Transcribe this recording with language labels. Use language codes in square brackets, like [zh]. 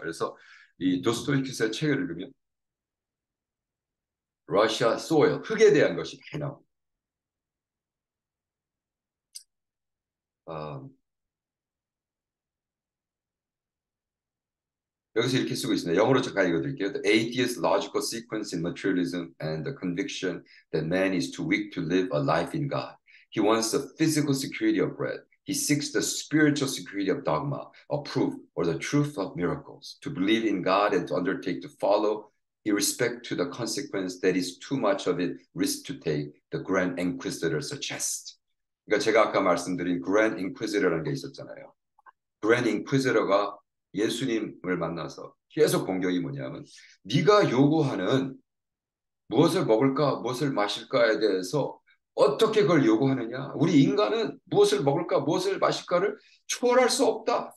[ko] 그래서 이 도스토옙스키의 책을 읽으면 러시아 소일, 흙에 대한 것이 많이 나옵니다. 어, 여기서 이렇게 쓰고 있습니다. 영어로 잠깐 읽어드릴게요. [en] The atheist logical sequence in materialism and the conviction that man is too weak to live a life in God. He wants the physical security of bread. He seeks the spiritual security of dogma, of proof, or the truth of miracles. To believe in God and to undertake to follow, irrespect to the consequence that is too much of it risk to take, the Grand Inquisitor suggests. [ko] 그러니까 제가 아까 말씀드린 Grand Inquisitor라는 게 있었잖아요. Grand Inquisitor가 예수님을 만나서 계속 공격이 뭐냐면 네가 요구하는 무엇을 먹을까 무엇을 마실까에 대해서 어떻게 그걸 요구하느냐. 우리 인간은 무엇을 먹을까 무엇을 마실까를 초월할 수 없다.